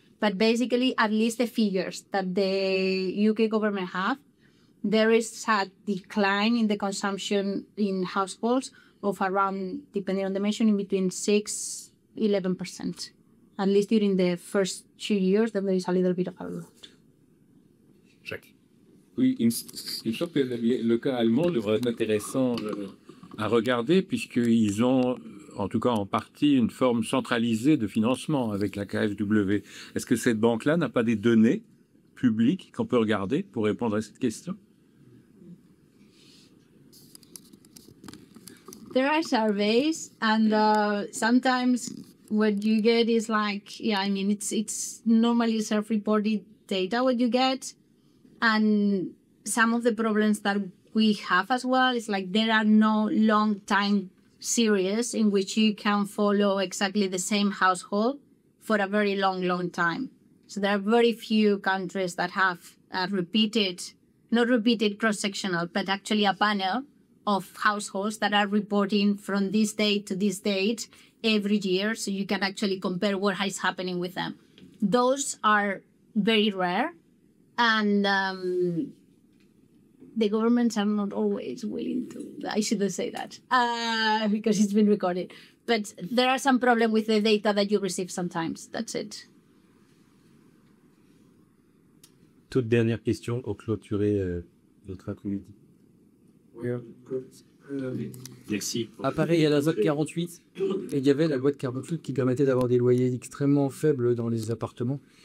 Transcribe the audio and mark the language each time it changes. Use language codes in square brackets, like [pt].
[en] But basically, at least the figures that the UK government have, there is a decline in the consumption in households of around, depending on the measure, in between 6-11%. At least during the first 2 years, then there is a little bit of a rebound. Jacques. [fr] Oui, il me semble que le cas allemand devrait être intéressant à regarder, puisqu'ils ont, en tout cas en partie, une forme centralisée de financement avec la KfW. Est-ce que cette banque-là n'a pas des données publiques qu'on peut regarder pour répondre à cette question? [en] There are surveys, and sometimes what you get is like, yeah, I mean, it's normally self-reported data what you get. And some of the problems that we have as well is like there are no long time series in which you can follow exactly the same household for a very long time. So there are very few countries that have not repeated cross-sectional, but actually a panel of households that are reporting from this date to this date every year. So you can actually compare what is happening with them. Those are very rare. And the governments are not always willing to, I shouldn't say that, because it's been recorded. But there are some problems with the data that you receive sometimes. That's it. [fr] Toute dernière question pour clôturer notre après-midi. Merci. À Paris, il y a la loi 48 et il y avait la loi de 48 qui permettait d'avoir des loyers extrêmement faibles dans les appartements.